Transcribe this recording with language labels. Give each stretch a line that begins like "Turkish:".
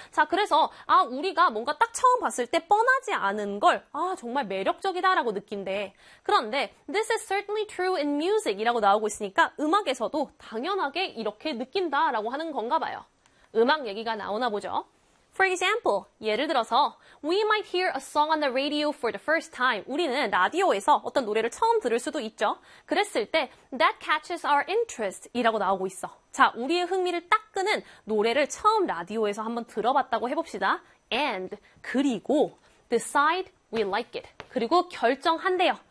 Korean: 자, 그래서 우리가 뭔가 딱 처음 봤을 때 뻔하지 않은 걸 정말 매력적이다라고 느낀대. 그런데
English: this is certainly true in music
Korean: 이라고 나오고 있으니까 음악에서도 당연하게 이렇게 느낀다라고 하는 건가 봐요. 음악 얘기가 나오나 보죠.
English: For example,
Korean: 예를 들어서
English: we might hear a song on the radio for the first time.
Korean: 우리는 라디오에서 어떤 노래를 처음 들을 수도 있죠. 그랬을 때
English: that catches our interest
Korean: 이라고 나오고 있어. 자, 우리의 흥미를 딱 끄는 노래를 처음 라디오에서 한번 들어봤다고 해봅시다.
English: And
Korean: 그리고
English: decide we like it.
Korean: 그리고 결정한대요.